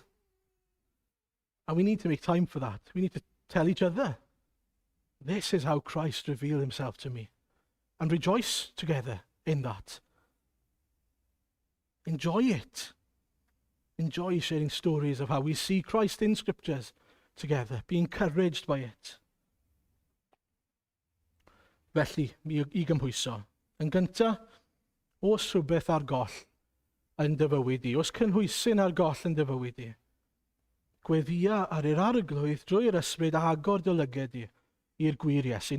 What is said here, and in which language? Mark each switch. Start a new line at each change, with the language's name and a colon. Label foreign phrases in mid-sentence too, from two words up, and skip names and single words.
English: And we need to make time for that. We need to tell each other, this is how Christ revealed himself to me. And rejoice together in that. Enjoy it. Enjoy sharing stories of how we see Christ in scriptures together. Be encouraged by it.
Welsh: Felly, i gymhwyso. Yn gyntaf, os rhywbeth ar goll yn dy fywyd i, os cynhwysyn ar goll yn dy fywyd i, gweddia ar yr arglwydd drwy'r ysbryd a agor dy lyged i i'r gwir Iesu.